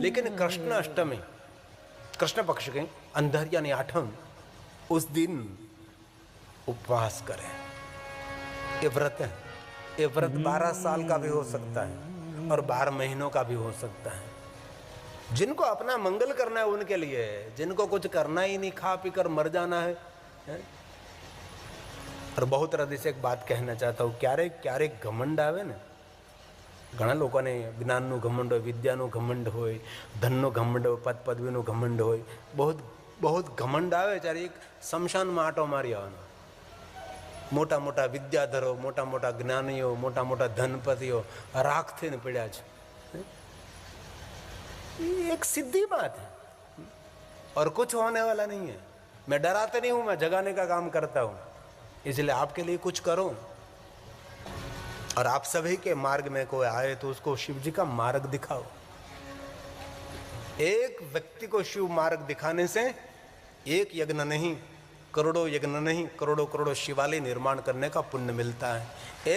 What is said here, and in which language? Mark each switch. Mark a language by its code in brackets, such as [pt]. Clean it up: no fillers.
[hi] लेकिन कृष्ण अष्टमी, कृष्ण पक्ष के अंधर यानी 8, उस दिन उपवास करें। ये व्रत है, ये व्रत 12 साल का भी हो सकता है और 12 महीनों का भी हो सकता है। जिनको अपना मंगल करना है उनके लिए, जिनको कुछ करना ही नहीं, खा पी कर मर जाना है। और बहुत हृदय से एक बात कहना चाहता हूँ, [gu] क्यारेक घमंड आवे ने, घણા લોકોને જ્ઞાનનું ઘમંડ હોય, વિદ્યાનું ઘમંડ હોય, ધનનો ઘમંડ હોય, પદ પદવીનું ઘમંડ હોય, बहुत ઘમંડ આવે ત્યારે એક શમશાનમાં આંટો મારી આવવાનો। મોટા મોટા વિદ્યાધરો, મોટા મોટા જ્ઞાનીઓ, મોટા મોટા ધનપતિઓ રાખ થઈને પડ્યા છે। [hi] ये एक सीधी बात है और कुछ होने वाला नहीं है। मैं डराता नहीं हूं, मैं जगाने का काम करता हूं, इसलिए आपके लिए कुछ करो। और आप सभी के मार्ग में कोई आए तो उसको शिव जी का मार्ग दिखाओ। एक व्यक्ति को शिव मार्ग दिखाने से एक यज्ञ नहीं, करोड़ों यज्ञ नहीं, करोड़ों करोड़ों शिवालय निर्माण करने का पुण्य मिलता है।